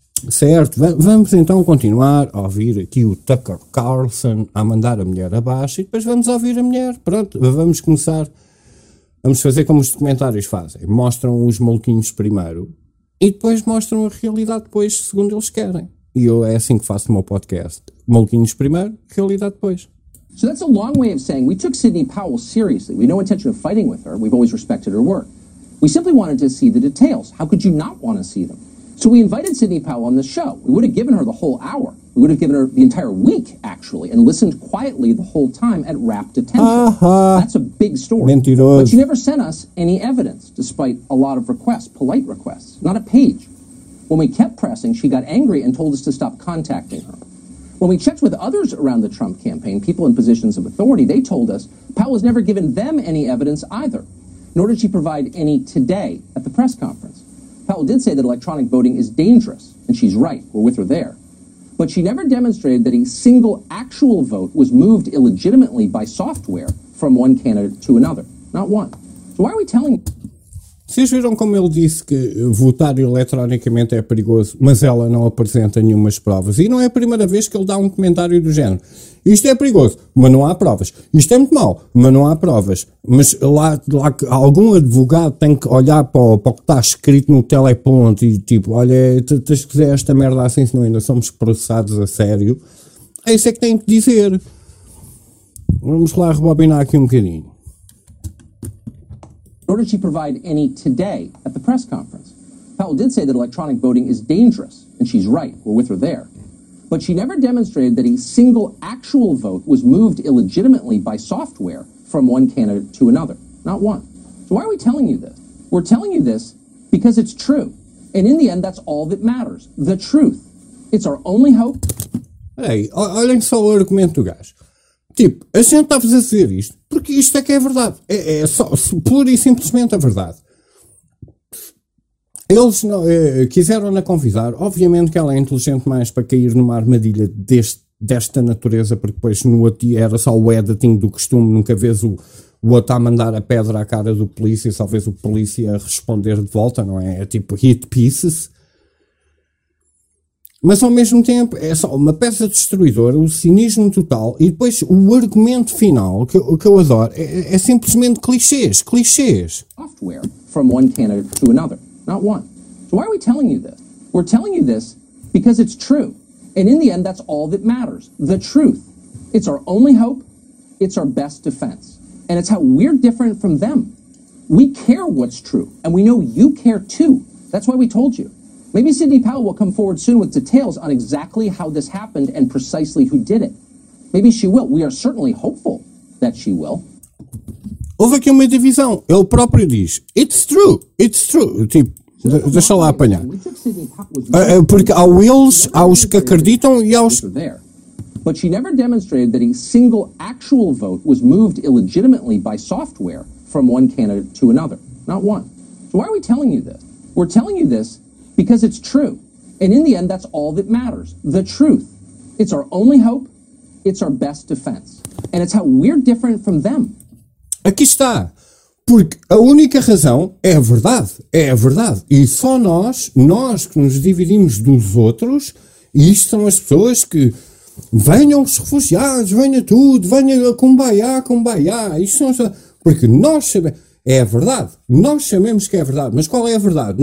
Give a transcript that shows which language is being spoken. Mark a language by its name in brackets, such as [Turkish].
[Portuguese] Certo, vamos então continuar a ouvir aqui o Tucker Carlson a mandar a mulher abaixo e depois vamos ouvir a mulher. Pronto, vamos começar. Vamos fazer como os documentários fazem. Mostram os maluquinhos primeiro e depois mostram a realidade depois, segundo eles querem. E eu é assim que faço o meu podcast. Maluquinhos primeiro, realidade depois. [English] So that's a long way of saying we took Sidney Powell seriously. We have no intention of fighting with her. We've always respected her work. We simply wanted to see the details. How could you not want to see them? So we invited Sidney Powell on the show. We would have given her the whole hour. We would have given her the entire week, actually, and listened quietly the whole time at rapt attention. Uh-huh. That's a big story. [Portuguese] Mentiroso. [English] But she never sent us any evidence, despite a lot of requests, polite requests, not a page. When we kept pressing, she got angry and told us to stop contacting her. When we checked with others around the Trump campaign, people in positions of authority, they told us Powell has never given them any evidence either, nor did she provide any today at the press conference. Powell did say that electronic voting is dangerous, and she's right, we're with her there. But she never demonstrated that a single actual vote was moved illegitimately by software from one candidate to another. Not one. So why are we telling you? [Portuguese] Vocês viram como ele disse que votar eletronicamente é perigoso, mas ela não apresenta nenhumas provas. E não é a primeira vez que ele dá um comentário do género. Isto é perigoso, mas não há provas. Isto é muito mau, mas não há provas. Mas lá algum advogado tem que olhar para o que está escrito no teleponto e tipo, olha, tens que dizer esta merda assim, senão ainda somos processados a sério. É isso é que tem que dizer. Vamos lá rebobinar aqui um bocadinho. [English] Nor did she provide any today at the press conference. Powell did say that electronic voting is dangerous, and she's right, we're with her there. But she never demonstrated that a single actual vote was moved illegitimately by software from one candidate to another, not one. So why are we telling you this? We're telling you this because it's true. And in the end, that's all that matters, the truth. It's our only hope. [Portuguese] Hey, olhem só o argumento, guys. Tipo, a gente está a dizer isto porque isto é que é verdade. É só, pura e simplesmente a verdade. Eles não, quiseram-na convidar. Obviamente que ela é inteligente mais para cair numa armadilha desta natureza, porque depois no outro era só o editing do costume. Nunca vês o outro a mandar a pedra à cara do polícia, só vês o polícia a responder de volta, não é? É tipo hit pieces. Mas ao mesmo tempo é só uma peça destruidora, o cinismo total, e depois o argumento final, que eu adoro, é simplesmente clichês, clichês. [English] Software from one candidate to another, not one. So why are we telling you this? We're telling you this because it's true. And in the end, that's all that matters, the truth. It's our only hope, it's our best defense. And it's how we're different from them. We care what's true, and we know you care too. That's why we told you. Maybe Sidney Powell will come forward soon with details on exactly how this happened and precisely who did it. Maybe she will. We are certainly hopeful that she will. [Portuguese] Houve aqui uma divisão. Ele próprio diz, [English] it's true, it's true. [Portuguese] Tipo, deixa lá apanhar. Porque há eles, há os que acreditam e há os... [English] But she never demonstrated that a single actual vote was moved illegitimately by software from one candidate to another. Not one. So why are we telling you this? We're telling you this because it's true. And in the end, that's all that matters, the truth. It's our only hope, it's our best defense. And it's how we're different from them. [Portuguese] Aqui está. Porque a única razão é a verdade. É a verdade. E só nós, nós que nos dividimos dos outros, e isto são as pessoas que venham os refugiados, venha tudo, venha kumbaya, kumbaya. Isto são as... Porque nós sabemos... É a verdade. Nós sabemos que é a verdade. Mas qual é a verdade?